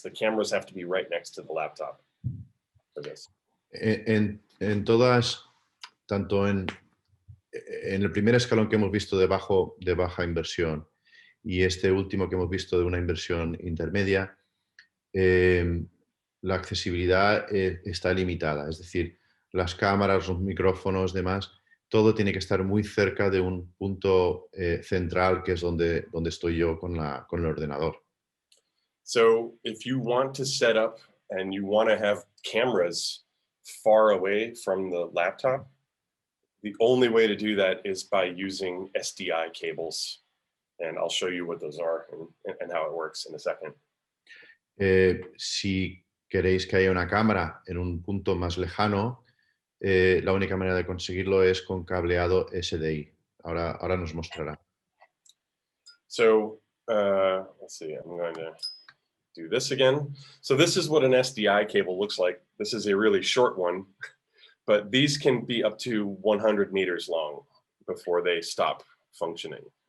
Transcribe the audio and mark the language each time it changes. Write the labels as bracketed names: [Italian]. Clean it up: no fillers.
[English] The cameras have to be right next to the laptop for this. [Spanish] En todas, tanto en el primer escalón que hemos visto de baja inversión y este último que hemos visto de una inversión intermedia, la accesibilidad está limitada. Es decir, las cámaras, los micrófonos, demás, todo tiene que estar muy cerca de un punto central que es donde estoy yo con el ordenador. [English] So if you want to set up and you want to have cameras far away from the laptop, the only way to do that is by using SDI cables. And I'll show you what those are and how it works in a second. [Spanish] Si queréis que haya una cámara en un punto más lejano, la única manera de conseguirlo es con cableado SDI. Ahora nos mostrará. [English] So let's see, I'm going to do this again. So this is what an SDI cable looks like. This is a really short one, but these can be up to 100 meters long before they stop functioning.